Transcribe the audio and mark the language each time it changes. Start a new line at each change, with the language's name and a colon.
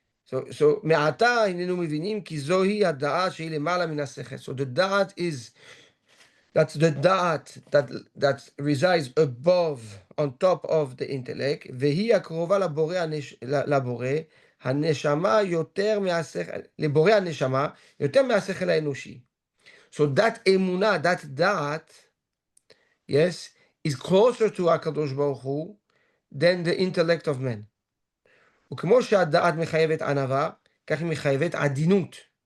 Hebrew: So מעתה הננו מבינים כי זוהי הדעת שהיא למעלה מן השכל.
English: So the da'at is, that's the da'at that resides above, on top of the intellect,
Hebrew: והיא הקרובה לבורא, הנשמה יותר מהשכל, לבורא הנשמה יותר מהשכל האנושי.
English: So that emunah, that da'at, yes, is closer to HaKadosh Baruch Hu than the intellect of man.
Hebrew: וכמו שהדעת מחייבת ענווה, כך היא מחייבת עדינות.